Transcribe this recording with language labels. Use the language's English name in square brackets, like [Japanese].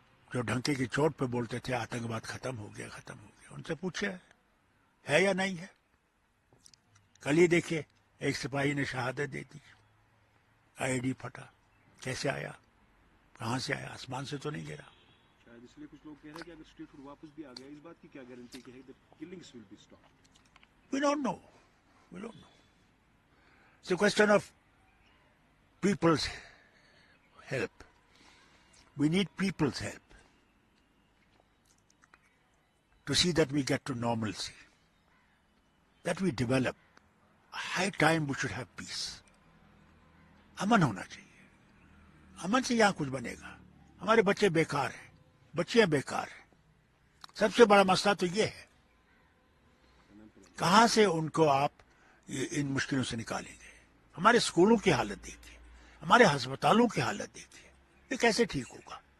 [Urdu] جو ڈھنکے کی چوٹ پہ بولتے تھے آتنکواد ختم ہو گیا ختم ہو گیا، ان سے پوچھے ہے یا نہیں ہے؟ کل ہی دیکھیے ایک سپاہی نے شہادت دے دی، آئی ڈی پھٹا، کیسے آیا، کہاں سے آیا؟ آسمان سے تو نہیں گرا۔ شاید اس لیے کچھ لوگ کہہ رہے ہیں کہ اگر اسٹریٹ فوڈ واپس بھی آ گیا، اس بات کی کیا گارنٹی کہ [English] Killings will be stop? We don't know. We don't know. It's a question of people's help. We need people's help to see that we get to normalcy, that we develop. High time we should have peace. [Urdu] امن ہونا چاہیے، امن سے یہاں کچھ بنے گا۔ ہمارے بچے بیکار ہیں، بچیاں بیکار ہیں، سب سے بڑا مسئلہ تو یہ ہے کہاں سے ان کو آپ ان مشکلوں سے نکالیں گے؟ ہمارے اسکولوں کی حالت دیکھیے، ہمارے ہسپتالوں کی حالت دیکھیے، یہ کیسے ٹھیک ہوگا؟